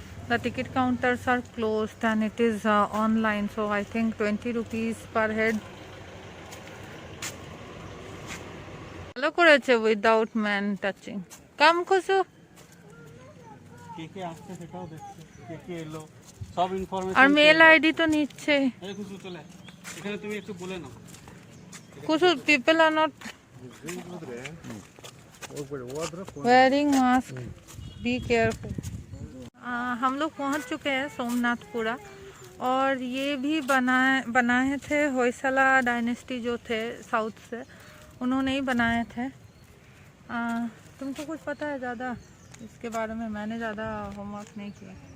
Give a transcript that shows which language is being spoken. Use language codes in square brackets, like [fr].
[en] The ticket counters are closed and it is online, so I think 20 rupees per head. [bn] ভালো করেছে [en] without man touching. Come Khusu. [bn] কে কে আসছে সেটাও দেখছে, কে কে এলো সব ইনফরমেশন। আর মেল আইডি তো নিচ্ছে। এই খুশু চলে এখানে, তুমি একটু বলে নাও। [en] Khusu, people are not wearing mask. Be careful. [hi] हम लोग पहुंच चुके हैं सोमनाथपुरा, और ये भी बनाए थे होयसला डायनेस्टी जो थे साउथ से, उन्होंने ही बनाए थे। तुमको कुछ पता है ज़्यादा इसके बारे में? मैंने ज़्यादा होमवर्क नहीं किया।